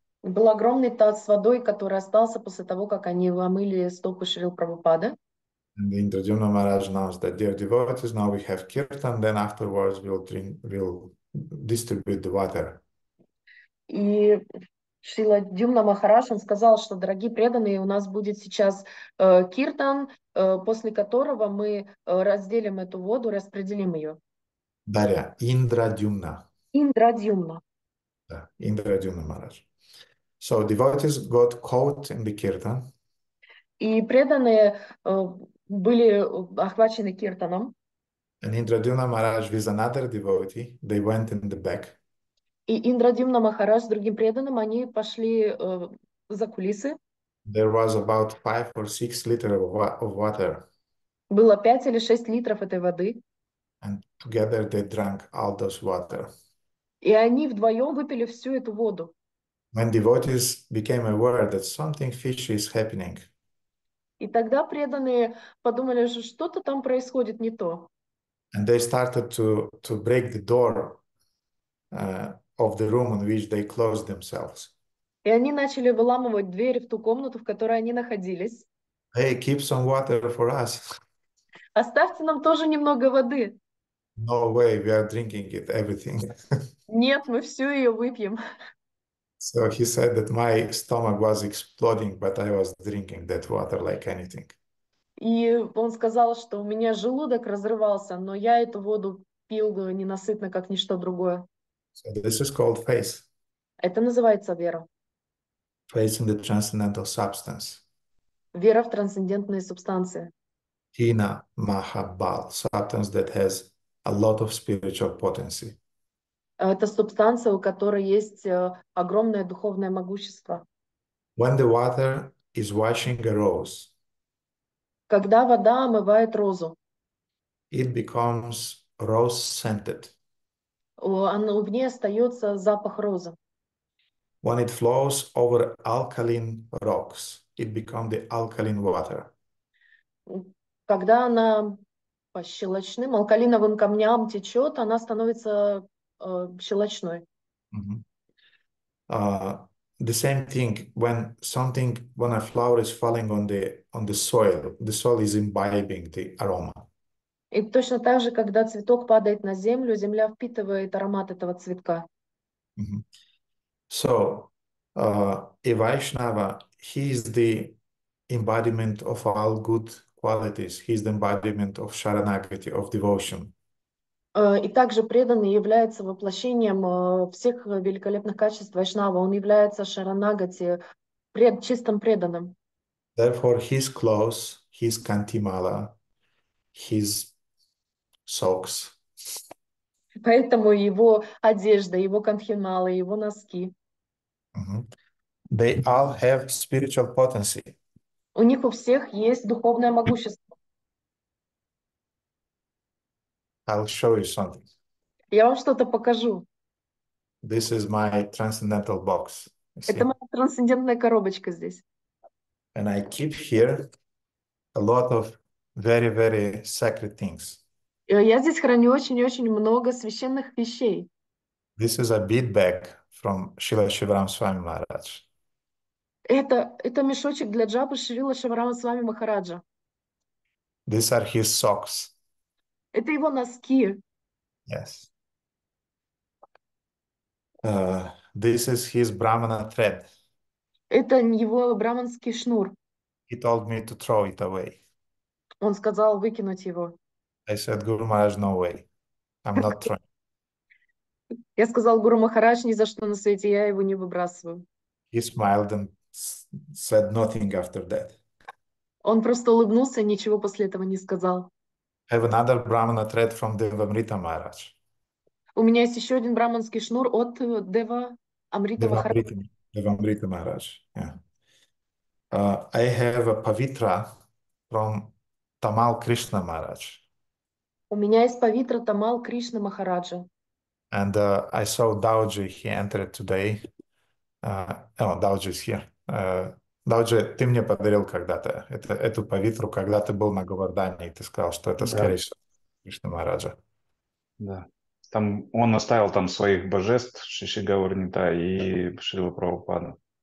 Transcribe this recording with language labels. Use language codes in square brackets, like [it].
[ru] Был огромный таз с водой, который остался после того, как они омыли стопы Шрила Прабхупады. [en] And the Indradyumna Maharaj announced that, dear devotees, now we have kirtan, then afterwards we'll distribute the water. [ru] И Шрила Дюмна Махарадж, он сказал, что, дорогие преданные, у нас будет сейчас киртан, после которого мы разделим эту воду, распределим ее. Дарья, Indradyumna. Индрадюмна. Да, Indradyumna Maharaj. [en] So devotees got caught in the kirtan. [ru] И преданные были охвачены киртаном. [en] And Indradyumna Maharaj with another devotee, they went in the back. [ru] И Индрадюмна Махарадж с другим преданным, они пошли за кулисы. [en] There was about 5 or 6 liters of water. [ru] Было 5 или 6 литров этой воды. [en] And together they drank all those water. [ru] И они вдвоем выпили всю эту воду. [en] When devotees became aware that something fishy is happening, [ru] И тогда преданные подумали, что что-то там происходит не то. [en] and they started to break the door of the room in which they closed themselves. [ru] И они начали выламывать дверь в ту комнату, в которой они находились. [en] Hey, keep some water for us. [ru] Оставьте нам тоже немного воды. [en] No way, we are drinking it, everything. [ru] Нет, мы всю ее выпьем. [en] So he said that my stomach was exploding, but I was drinking that water like anything. [ru] И он сказал, что у меня желудок разрывался, но я эту воду пил ненасытно, как ничто другое. [en] So this is called faith. [ru] Это называется вера. [en] Faith in the transcendental substance. [ru] Вера в трансцендентные субстанции. [en] Hina Mahabal, substance that has a lot of spiritual potency. [ru] Это субстанция, у которой есть огромное духовное могущество. [en] When the water is washing a rose, [ru] Когда вода омывает розу, [en] it becomes rose-scented. [ru] в ней остается запах розы. [en] When it flows over alkaline rocks, it becomes the alkaline water. [ru] Когда она по щелочным, алкалиновым камням течет, она становится щелочной. [en] The same thing when a flower is falling on the soil is imbibing the aroma. [ru] И точно так же, когда цветок падает на землю, земля впитывает аромат этого цветка. [en] So, a Vaishnava, he is the embodiment of all good qualities. He is the embodiment of Sharanagati, of devotion. [ru] И также преданный является воплощением всех великолепных качеств Вайшнава. Он является Шаранагати, чистым преданным. [en] Therefore, his clothes, his kantimala, his socks, [ru] Поэтому его одежда, его кантхималы, его носки, [en] they all have spiritual potency. [ru] у них у всех есть духовное могущество. [en] I'll show you something. [ru] Я вам что-то покажу. [en] This is my transcendental box. You see? [ru] Это моя трансцендентная коробочка здесь. [en] And I keep here a lot of very, very sacred things. [ru] Я здесь храню очень-очень много священных вещей. [en] This is a bead bag from Srila Shivaram Swami Maharaj. [ru] Это мешочек для джапы Шрила Шиварама Свами Махараджа. [en] These are his socks. [ru] Это его носки. [en] Yes. This is his Brahmana thread. [ru] Это его браманский шнур. [en] He told me to throw it away. [ru] Он сказал выкинуть его. [en] I said, Guru Maharaj, no way. I'm not throwing. [ru] Я сказал Гуру Махарадж, ни за что на свете я его не выбрасываю. [en] He smiled and said nothing after that. [ru] Он просто улыбнулся и ничего после этого не сказал. [en] I have another Brahmana thread from Devamrita Maharaj. [ru] У меня есть еще один браманский шнур от Дева Амрита Махараджа. [en] Devamrita Maharaj. Yeah. I have a Pavitra from Tamal Krishna Maharaj. [ru] У меня есть Павитра Тамал Кришна Махараджа. [en] And I saw Dauji, he entered today. Dauji is here. [ru] Dauji, ты мне подарил когда-то эту павитру, когда ты был на Говардане, и ты сказал, что это, скорее всего, Кришна Махараджа. Да. Там он оставил там своих божеств, Шиши Гаурнита и Шрила Прабхупаду.